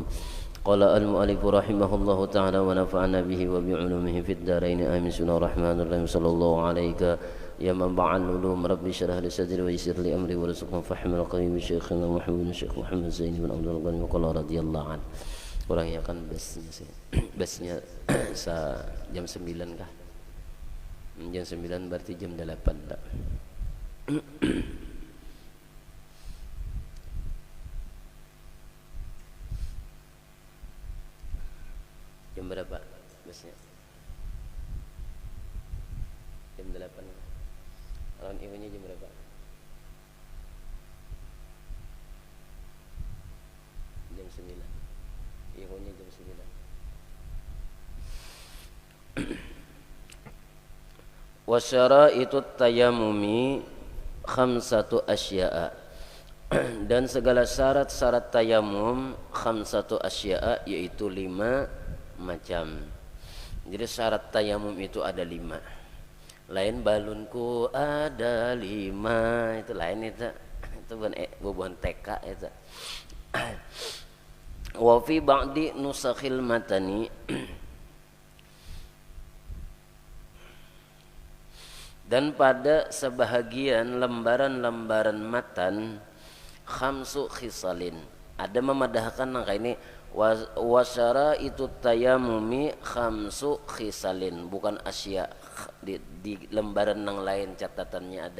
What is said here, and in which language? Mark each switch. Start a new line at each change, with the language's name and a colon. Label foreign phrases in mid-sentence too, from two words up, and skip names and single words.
Arabic: قال المؤلف رحمه الله تعالى ونفعنا به وبعلومه في الدارين آمين. بسم الله الرحمن الرحيم. صلى الله عليك يا منبع العلوم رب اشرح لي صدري ويسر لي أمري وارزقنا فهم القويم شيخنا محمد الشيخ محمد زين بن عبد الغني وقال رضي الله عنه.
Malay: Kurangnya kan basnya jam 9 kah? Jam 9 berarti jam 8 tak? Jam berapa basnya? Jam 8. Lawan ibunya jam berapa? Jam 9. Ibunya jam
Arabic: 9. وشرائط التيمم خمسة أشياء.
Malay: Dan segala syarat-syarat tayamum
Arabic: خمسة أشياء,
Malay: yaitu 5 macam. Jadi syarat tayamum itu ada 5. Lain balunku ada 5, itu lain itu bukan TK itu.
Arabic: وفي بعض نسخ المتن,
Malay: dan pada sebahagian lembaran-lembaran matan
Arabic: خمس خصال,
Malay: ada memadahkan angka ini
Arabic: وشرائط التيمم خمس خصال, bukan asya.
Malay: Di lembaran yang lain catatannya ada.